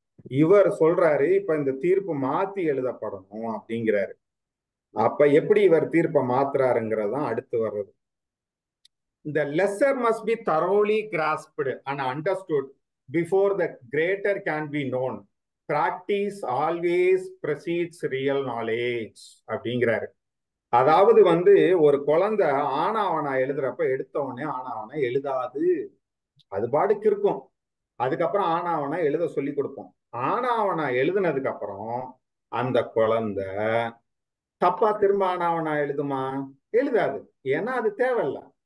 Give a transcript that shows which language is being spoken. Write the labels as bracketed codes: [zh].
[ta] இவர் சொல்றாரு இப்ப இந்த தீர்ப்பு மாத்தி எழுதப்படணும் அப்படிங்கிறாரு. அப்ப எப்படி இவர் தீர்ப்பை மாத்துறாருங்கிறதான் அடுத்து வர்றது. [en] The lesser must be thoroughly grasped and understood before the greater can be known. Practice always precedes real knowledge [ta] அப்படிங்கிறாரு. அதாவது வந்து ஒரு குழந்தை ஆனாவனா எழுதுறப்ப எடுத்த உடனே ஆனாவனா எழுதாது, அது பாட்டுக்கு இருக்கும். அதுக்கப்புறம் ஆனாவனா எழுத சொல்லி கொடுப்போம். ஆனாவனா எழுதுனதுக்கு அப்புறம் அந்த குழந்தை தப்பா திரும்ப ஆனாவனா எழுதுமா? எழுதாது. ஏன்னா அது தேவையில்ல.